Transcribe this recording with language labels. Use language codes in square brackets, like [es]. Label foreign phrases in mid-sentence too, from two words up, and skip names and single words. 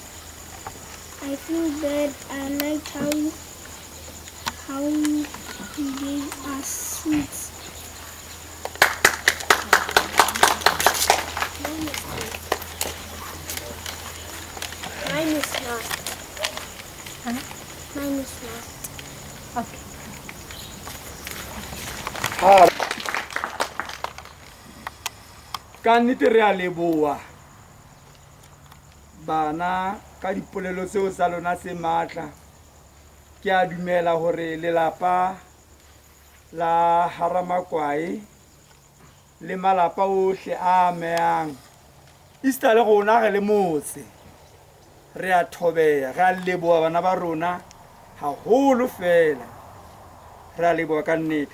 [en] I liked how he gave us sweets. Mine is lost. Mine is lost. Okay. [st] Ka nnete re a leboa bana ka dipolelo tseo tsa lona tse matla. Ke a dumela hore lelapa la Haramakwai le malapa ohle a amehang Easter le rona re le motse re a thobea, re a leboa bana ba rona haholo fela, re a leboa ka nnete.